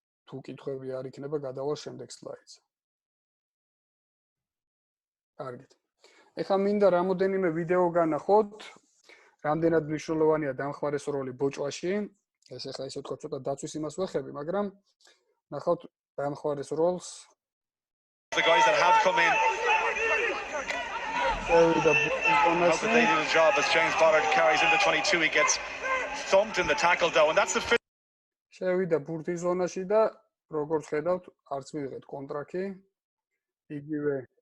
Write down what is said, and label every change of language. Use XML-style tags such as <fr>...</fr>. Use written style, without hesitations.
<ka>თუ კითხვები არ იქნება, გადავალ შემდეგ სლაიდზე. კარგით. ეხლა მინდა რამოდენიმე ვიდეო განახოთ, რამდენად მნიშვნელოვანია დამხმარეს როლი ბოჭვაში. ეს ეხლა ისე ვთქვა, ცოტა დაცვის იმას ვეხები, მაგრამ ნახავთ დამხმარეს როლს.</ka> <en>The guys that have come in But they do the job as James Bollard carries into 22, he gets thumped in the tackle though, and that's the</en> <ka>შევიდა ბურთი ზონაში და როგორც ხედავთ, არც მიიღეთ კონტრაქტი. იგივე</ka>